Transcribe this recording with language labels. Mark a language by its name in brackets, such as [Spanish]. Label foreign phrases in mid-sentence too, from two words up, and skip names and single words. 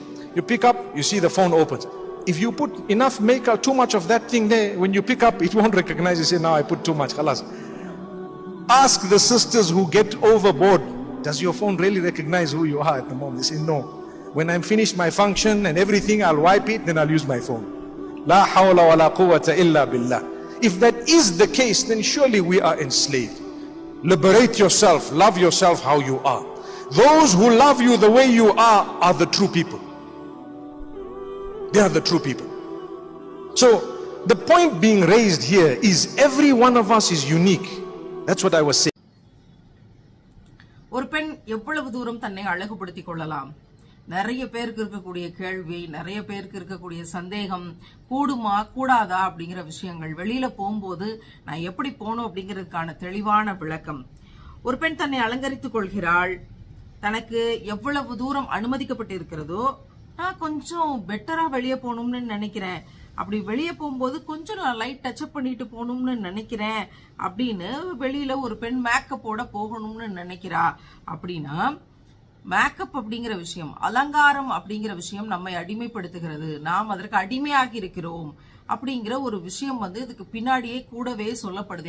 [English] You pick up, you see the phone opens. If you put enough makeup, too much of that thing there, when you pick up, it won't recognize. You say, now I put too much. Khalas. Ask the sisters who get overboard, does your phone really recognize who you are at the moment? They say, no. When I'm finished my function and everything, I'll wipe it, then I'll use my phone. [Arabic] لا حول ولا قوة إلا بالله. [English] If that is the case, then surely we are enslaved. Liberate yourself, love yourself how you are. Those who love you the way you are the true people. They are the true people. So the point being raised here is every one of us is unique. That's what I was saying. [Tamil] ஒரு பெண் எவ்வளவு தூரம் தன்னை அழகுபடுத்திக் கொள்ளலாம்? நிறைய பேருக்கு இருக்கக்கூடிய கேள்வி, நிறைய பேருக்கு இருக்கக்கூடிய சந்தேகம், கூடுமா கூடாதா அப்படிங்கிற விஷயங்கள். வெளியில போகும்போது நான் எப்படி போகணும் அப்படிங்கிறதுக்கான தெளிவான விளக்கம். ஒரு பெண் தன்னை அலங்கரித்துக் கொள்கிறாள், தனக்கு எவ்வளவு தூரம் அனுமதிக்கப்பட்டிருக்கிறதோ, நான் கொஞ்சம் பெட்டரா வெளியே போகணும்னு நினைக்கிறேன், அப்படி வெளியே போகும்போது கொஞ்சம் நான் [English] light touchup [Tamil] பண்ணிட்டு போகணும்னு நினைக்கிறேன் அப்படின்னு வெளியில ஒரு பெண் மேக்கப்போட போகணும்னு நினைக்கிறா அப்படின்னா, மேக்கப் அப்படிங்கிற விஷயம், அலங்காரம் அப்படிங்கிற விஷயம் நம்மை அடிமைப்படுத்துகிறது, நாம் அதற்கு அடிமையாகி இருக்கிறோம் அப்படிங்கிற ஒரு விஷயம் இதுக்கு பின்னாடியே கூடவே சொல்லப்படுது.